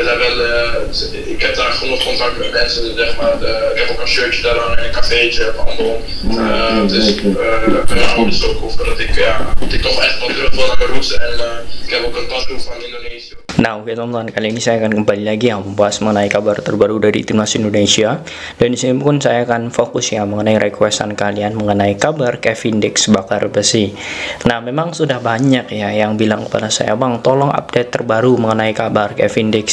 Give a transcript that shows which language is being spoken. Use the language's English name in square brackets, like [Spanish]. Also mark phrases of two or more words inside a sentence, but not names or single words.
[Dutch] daar wel, ik heb daar genoeg contact met mensen, zeg maar. Ik heb ook een shirtje daar aan in een cafeetje op Andon. Dus mijn ouders ook over dat ik toch echt wel terug wil naar mijn roots. En ik heb ook een tattoo van Indonesië. [Indonesian] Nah, oke teman-teman, kali ini saya akan kembali lagi yang membahas mengenai kabar terbaru dari timnas Indonesia. Dan di sini pun saya akan fokus ya mengenai requestan kalian mengenai kabar Kevin Dix bakar besi. Nah, memang sudah banyak ya yang bilang kepada saya, "Bang, tolong update terbaru mengenai kabar Kevin Dix."